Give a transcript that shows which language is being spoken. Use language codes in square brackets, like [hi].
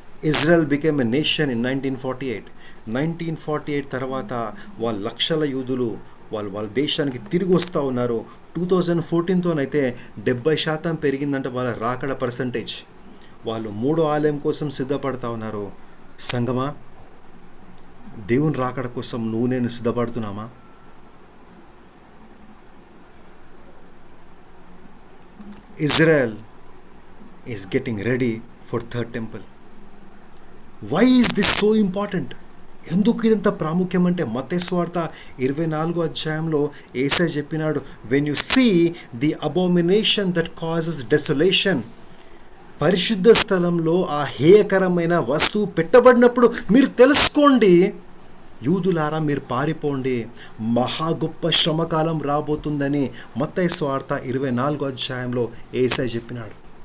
[en] Israel became a nation in 1948. [te] 1948 తర్వాత వాళ్ళ లక్షల యూదులు వాళ్ళ దేశానికి తిరిగి వస్తూ ఉన్నారు. 2014తోనైతే 70% పెరిగిందంటే వాళ్ళ రాకడ పర్సంటేజ్. వాళ్ళు 3వ ఆలయం కోసం సిద్ధపడతా ఉన్నారు. సంగమా, దేవుని రాకడ కోసం నువ్వు నేను సిద్ధపడుతున్నామా? [en] Israel is getting ready for third temple. Why is this so important? [te] ఎందుకు ఇదంత ప్రాముఖ్యం అంటే మత్తయి సువార్త 24వ అధ్యాయంలో యేసయ్య చెప్పినాడు, [en] when you see the abomination that causes desolation, [te] పరిశుద్ధ స్థలంలో ఆ హేయకరమైన వస్తువు పెట్టబడినప్పుడు మీరు తెలుసుకోండి, యూదులారా మీరు పారిపోండి, మహా గొప్ప శ్రమకాలం రాబోతుందని మత్తయి సువార్త 24వ అధ్యాయంలో యేసయ్య చెప్పినాడు.